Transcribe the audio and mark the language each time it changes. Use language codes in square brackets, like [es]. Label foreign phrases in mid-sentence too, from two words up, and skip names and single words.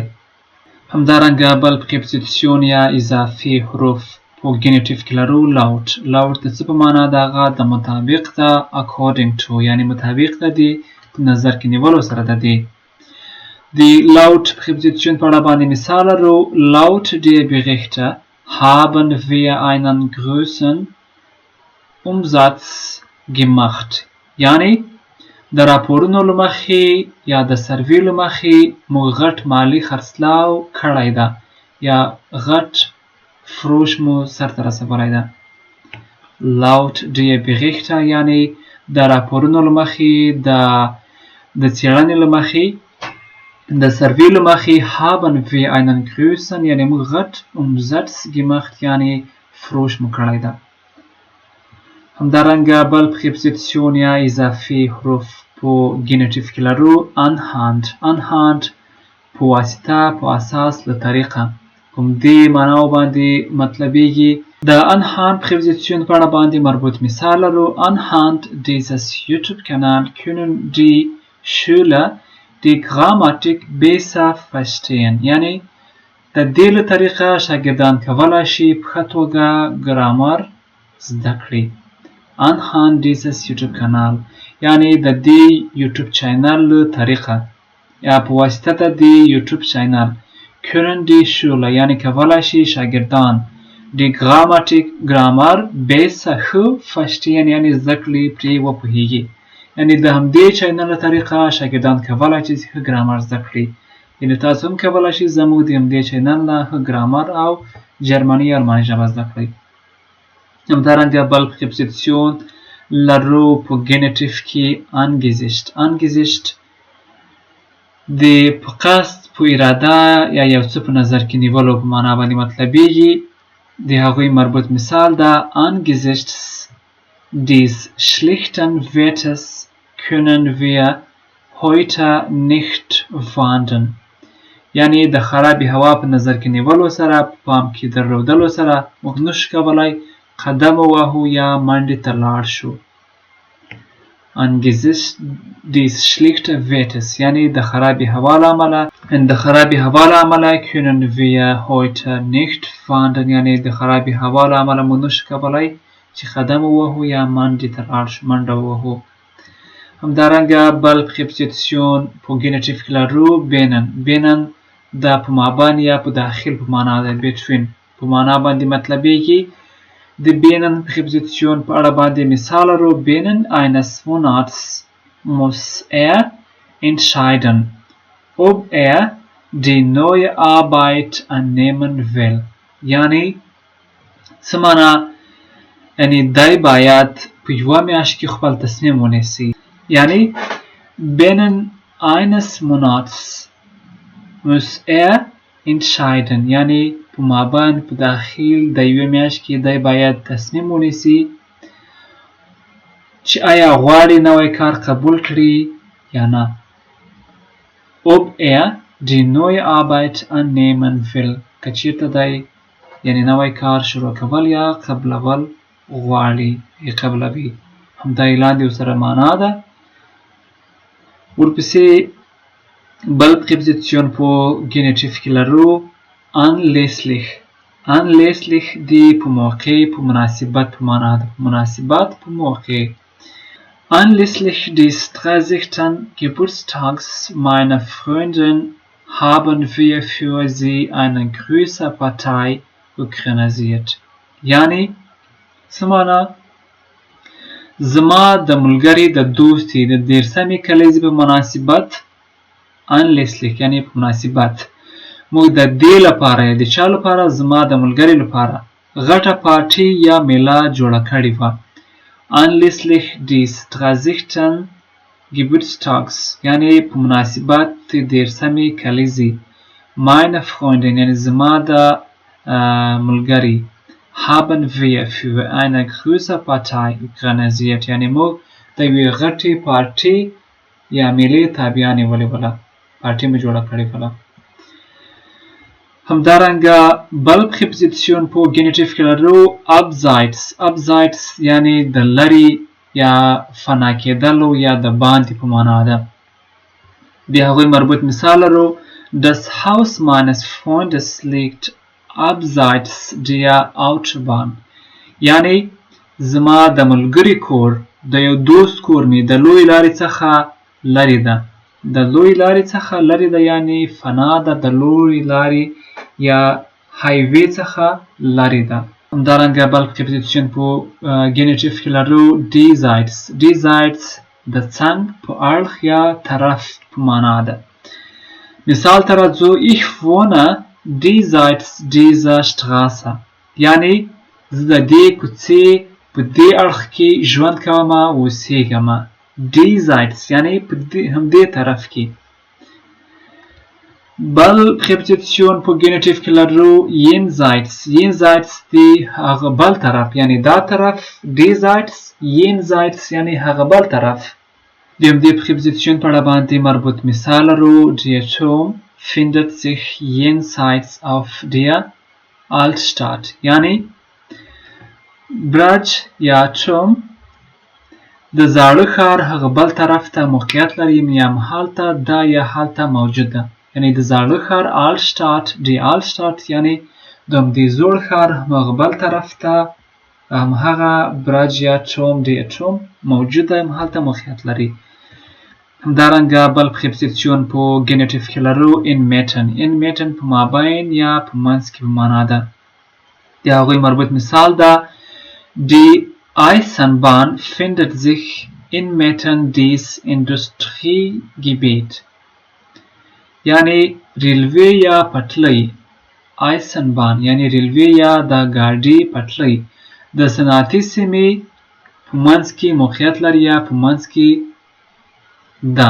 [ps] همدارنګه بل پریپوزیشن یا اضافي حروف په ګېنیټیف کې لرو laut. laut د څه په معنا ده؟ هغه د مطابق ده [en] according to [ps] یعنی مطابق ده د نظر کې نیولو سره ده دی. د laut پریپوزیشن په اړه باندې مثال لرو [de] laut der Berichte haben wir einen großen Umsatz gemacht [ps] یعنی د راپورونو له مخې یا د سروې له مخې موږ غټ مالي خرڅلاو کړی ده یا غټ فروش مو سرته رسولی ده. [de] laut der Berichte [ps] یعنی د راپورونو له مخې د څېړنې له مخې د سروې له مخې [de] haben wir einen großen [ps] یعنی موږ غټ [de] Umsatz gemacht [ps] یعنی فروش مو کړی ده. همدارنګه بل پریپوزیشن یا اضافي حروف په ګېنیټیف کې لرو anhand. anhand په واسطه په اساس له طریقه کوم دې معناو باندې مطلبیږي. د anhand پریپوزیشن په اړه باندې مربوط مثال لرو [de] anhand dieses YouTube-Kanal können die Schüler die Grammatik besser verstehen [ps] یعنی د دې له طریقه شاګردان کولی شي په ښه توګه ګرامر زده کړي. [de] anhand dieses YouTube-Kanal [ps] یعنی د دې یوټیوب چینل له طریقه یا په واسطه د دې یوټیوب چینل [de] können die Schüler [ps] یعنی کولی شي شاګردان [de] die Grammatik [ps] ګرامر besser ښه verstehen یعنی زده کړي پرې وپوهیږي. یعنی د همدې چینل له طریقه شاګردان کولی شي ښه ګرامر زده کړي. یعنی تاسو هم کولی شئ زموږ د همدې چینل نه ښه ګرامر او جرمني یا الماني ژبه زده کړئ. همدارنګه بل پریپوزیشن لرو په ګېنیټیف کې angesicht. angesicht د په قصد په اراده یا یو څه په نظر کې نیولو په معنا باندې مطلبیږي. د هغوی مربوط مثال ده [de] angesichts des schlechten Wetters können wir heute nicht wandern [ps] یعنی د خرابې هوا په نظر کې نیولو سره په پام کې درلودلو سره موږ نشو کولی قدم وهو یا منډې ته لاړ شو. [de] Angesichts des schlechten Wetters [ps] یعنی د خرابې هوا له امله د خرابې هوا له امله [de] können wir heute nicht fahren [ps] یعنی د خرابې هوا له امله موږ نشو کولی چې قدم ووهو یا منډې ته لاړ شو منډه ووهو. همدارنګه بل پریپوزیشن په ګېنیټیف کې لرو بینن. بینن دا په مابین یا په داخل په معنا ده. between په معنا باندې مطلبیږي. د بینن پریپوزیشن په اړه باندې مثال لرو. [de] binnen eines Monats muss entscheiden ob die neue Arbeit annehmen will [ps] یعنی څه معنا یعنی دی باید په یوه میاشت کې خپل تصمیم ونیسي. یعنی [de] binnen eines Monats muss entscheiden [ps] یعنی په مابین په داخل د یوې میاشت کې دی باید تصمیم ونیسي چې آیا غواړي نوی کار قبول کړي یا نه. [de] ob die neue Arbeit annehmen will [ps] که چیرته دی یعنی نوی کار شروع کول یا قبلول غواړي یا قبلوي. همدا یې لاندې ورسره معنا ده. ورپسې بل پریپوزیشن په ګېنیټیف کې لرو anlässlich. anlässlich دی په موقع په مناسبت په معنا ده. مناسبت په موقع. [de] anlässlich des 30. Geburtstags meiner Freundin haben wir für sie eine große Partei organisiert. [ps] یعنی څه معنا زما د ملګري د دوستي د 30مې کلیزې په مناسبت anlässlich یعنی په مناسبت موږ د دې لپاره د چا لپاره زما د ملګري لپاره غټه پارټي یا میله جوړه کړې وه. [de] anlässlich des 30. [ps] Geburtstags یعنی په مناسبت د 30مې کلیزې [de] meine Freundin [ps] یعنی زما د ملګري [de] haben wir für eine große Partei organisiert [ps] یعنی موږ د یوې غټې پارټي یا میلې تابیا نیولې وله. پارټي مې جوړه کړې وله. همدارنګه بل پریپوزیشن په ګېنیټیف کې لرو abseits. abseits یعنی د لرې یا فنا کېدلو یا د باندې په معنا ده. بیا هغوی مربوط مثال لرو [de] das Haus meines Freundes liegt abseits der Autobahn [ps] یعنی زما د ملګري کور د یو دوست کور مې د لوی لارې څخه لرې ده. د لوی لارې څخه لرې ده یعنی فنا ده د لوی لارې یا هایوې څخه لرې ده. همدارنګه بل پریپوزیشن په ګېنیټیف کې لرو diesseits. diesseits د څنګ په اړخ یا طرف په معنا ده. مثال ته راځو [de] ich wohne diesseits dieser Straße [ps] یعنی زه د دې کوڅې په دې اړخ کې ژوند کوم اوسېږم. diesseits یعنی په همدې طرف کې. بل پریپوزیشن په ګېنیټیف کې لرو jenseits. jenseits دی هغه بل طرف یعنی دا طرف. [de] diesseits jenseits [ps] یعنی هغه بل طرف. د همدې پریپوزیشن په اړه باندې مربوط مثال لرو [de] der Turm findet sich jenseits auf der Altstadt [ps] یعنی برج یا turm د زاړه ښار هغه بل طرف ته موقعیت لري یا هلته دا یا هلته موجود ده. یعنی د زاړه ښار [de] Altstadt die Altstadt [ps] یعنی د همدې زوړ ښار هغه بل طرف ته همهغه برج یا turm [de] die turm [ps] موجود ده هلته موقعیت لري. همدارنګه بل پریپوزیشن په ګېنیټیف کې لرو inmitten. inmitten په مابین یا په منځ کې په معنا ده. د هغوی مربوط مثال ده [de] die Eisenbahn findet sich inmitten des Industriegebiet [ps] یعنی ریلوی یا پټلۍ. Eisenbahn یعنی ریلوی یا د ګاډي پټلۍ د صنعتي سیمې په منځ کې موقعیت لري یا په منځ کې ده.